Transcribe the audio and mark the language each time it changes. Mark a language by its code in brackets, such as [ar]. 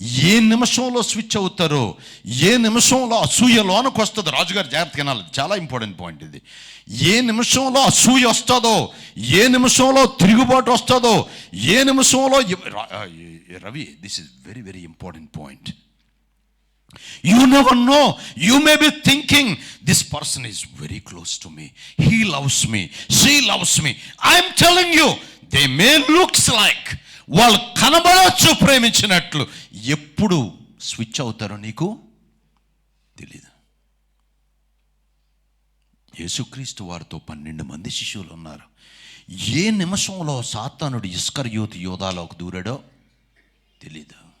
[te] ఏ నిమిషంలో స్విచ్ అవుతారో, ఏ నిమిషంలో అసూయ లోనకు వస్తుందో, రాజుగారు జాగ్రత్తగా వినాలి, చాలా ఇంపార్టెంట్ పాయింట్ ఇది. ఏ నిమిషంలో అసూయ వస్తుందో, ఏ నిమిషంలో తిరుగుబాటు వస్తుందో, ఏ నిమిషంలో Ravi, [en] This is very very important point. You never know. You may be thinking, this person is very close to me. He loves me. She loves me. I'm telling you, they may looks like, [te] వాళ్ళు కనబడవచ్చు ప్రేమించినట్లు, ఎప్పుడు switch అవుతారో నీకు తెలీదు. యేసుక్రీస్తు వారితో 12 మంది శిష్యులు ఉన్నారు. ఏ నిమిషంలో సాతానుడు ఇస్కరియోతు యోధాలోకి దూరాడో తెలీదు.